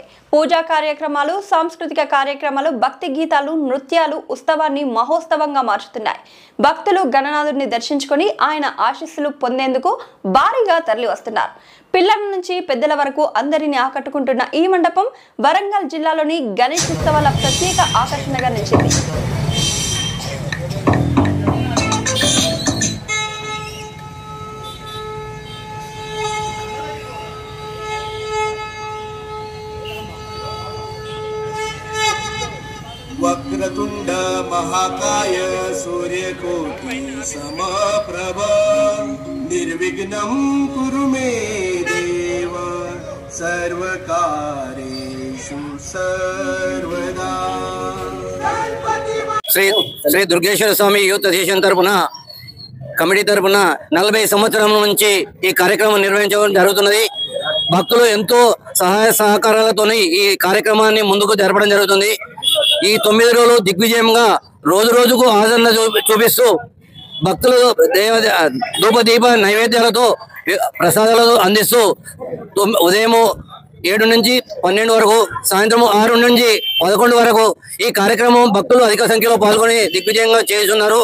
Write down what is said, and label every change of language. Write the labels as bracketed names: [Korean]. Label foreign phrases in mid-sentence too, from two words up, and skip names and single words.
[Telugu] పూజా కార్యక్రమాలు, సాంస్కృతిక కార్యక్రమాలు, భక్తి గీతాలు, నృత్యాలు ఉత్సవాన్ని మహోత్సవంగా మార్చుతున్నాయి. భక్తులు గణనాథుడిని దర్శించుకొని ఆయన ఆశీస్సులు పొందేందుకు భారీగా తరలి వస్తున్నారు. పిల్లల నుంచి పెద్దల వరకు అందరినీ ఆకట్టుకుంటున్న ఈ మండపం వరంగల్ జిల్లాలోని గణేష్ ఉత్సవాల ప్రత్యేక ఆకర్షణగా నిలిచింది. [Sanskrit] वक्रतुंड महाकाय सूर्यकोटि समप्रभ निर्विघ्नं कुरु मे देव सर्वकार्येषु सर्वदा. [Telugu] శ్రీ దుర్గేశ్వర స్వామి [English] youth association [Telugu] తరపున కమిటీ తరపున 40 సంవత్సరాల నుంచి ఈ కార్యక్రమం నిర్వహించడం జరుగుతున్నది. భక్తులు ఎంతో సహాయ సహకారాలతో ఈ కార్యక్రమాన్ని ముందుకు జరపడం జరుగుతుంది. ఈ 9 రోజులు దిగ్విజయంగా రోజు రోజుకు ఆదరణ చూపిస్తూ భక్తులు ధూపదీప నైవేద్యాలతో ప్రసాదాలతో అందిస్తూ ఉదయం 7 నుంచి 12 వరకు, సాయంత్రం 6 నుంచి 11 వరకు ఈ కార్యక్రమం భక్తులు అధిక సంఖ్యలో పాల్గొని దిగ్విజయంగా చేస్తున్నారు.